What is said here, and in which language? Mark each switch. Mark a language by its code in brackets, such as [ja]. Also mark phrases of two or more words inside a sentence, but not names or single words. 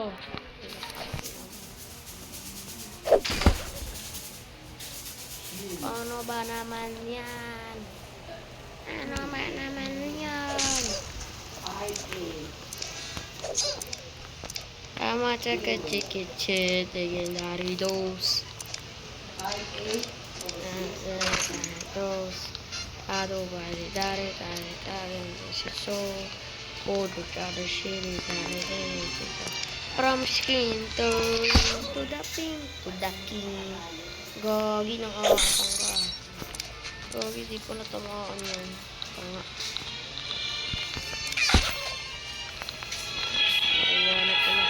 [tl] Ano ba naman yan? Ano ba naman yan? Tama tsaka chikichet, legendary dose. Dose. Ado bari dare dare dare so podo dare shiri dare dare [en] from skin to the pink to the king. [tl] Gagi ng awasang ka. Gagi, di ko natamaan yan. Tanga. Nakuha na pala.